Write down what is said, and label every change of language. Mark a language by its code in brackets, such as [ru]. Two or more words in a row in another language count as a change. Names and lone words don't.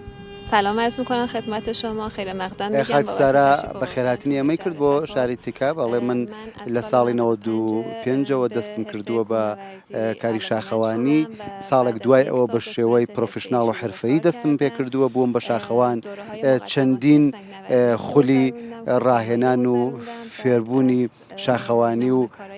[fa] سلام عرض میکنم خدمت شما خیلی مقدم میگم [ckb] خاک سارا بە خێراتنی ئەمەی کرد بۆ شاری تیکاب ئەڵێ من لە ساڵی 95ەوە دەستم کردووە بە کاری شاخەوانی ساڵێک دوای ئەوە بە شێوەی پرۆفشناڵ و حرفەیی دەستم پێ کردووە بووم بە شاخەوان چەندین خولی ڕاهێنان و فێربوونی شاخەوانی و